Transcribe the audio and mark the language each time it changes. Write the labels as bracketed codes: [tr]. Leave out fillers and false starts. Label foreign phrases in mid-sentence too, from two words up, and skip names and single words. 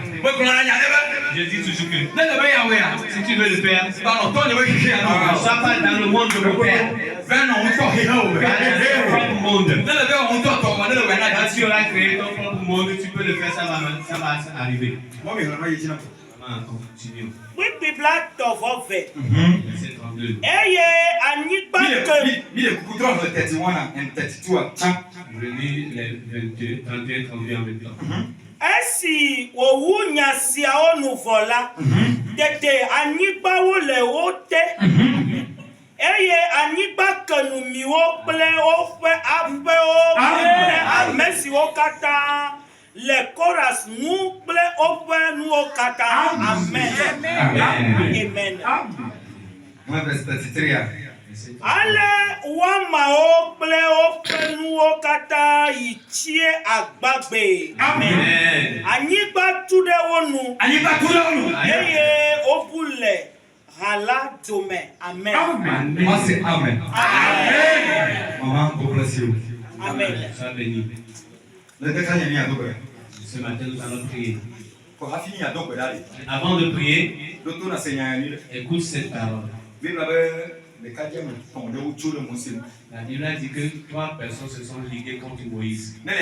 [fr] Je dis toujours que si tu veux le faire, ne sois pas dans le monde de mon père. Dans le propre monde. Quand tu auras créé ton propre monde, tu peux le faire, ça va arriver. Continuons. Oui, [ee] Bibla tɔvɔ vɛ. [fr] Verset 32. [ee] Eye anyigba ke. [fr] Je lis les 22, 31, 32 en même temps. [ee] Esi wowu nya siawo nu vɔ la. Tete anyigbawo le wo te. Eye anyigba ke numiwo kple woƒe aƒewo kple ame siwo katã le Koras nu kple woƒe nuwo katã. Amen. Amen. Ale wɔmawo kple woƒe nuwo katã yi tsie agbagbe. Amen. Anyigba tu ɖe wo nu. Eye wobu le hala dome. Amen. Amen. Amen. [fr] Sois béni. Ce matin, nous allons prier. Avant de prier, écoute cette parole. La Bible a dit que 3 personnes se sont liguées contre Moïse.